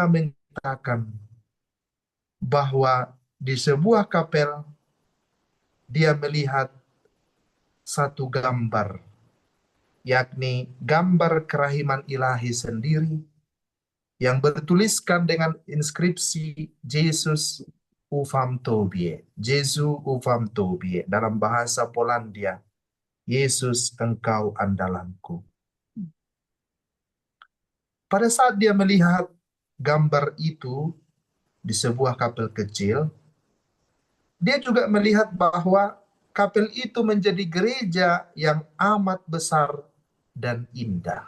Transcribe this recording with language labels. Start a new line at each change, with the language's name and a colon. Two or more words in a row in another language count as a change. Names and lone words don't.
Indonesian: mengatakan bahwa di sebuah kapel dia melihat satu gambar, yakni gambar kerahiman ilahi sendiri yang bertuliskan dengan inskripsi
Polish: Jesus ufam tobie, Jesu ufam tobie,
Indonesian: dalam bahasa Polandia, Yesus engkau andalanku. Pada saat dia melihat gambar itu, di sebuah kapel kecil, dia juga melihat bahwa kapel itu menjadi gereja yang amat besar dan indah.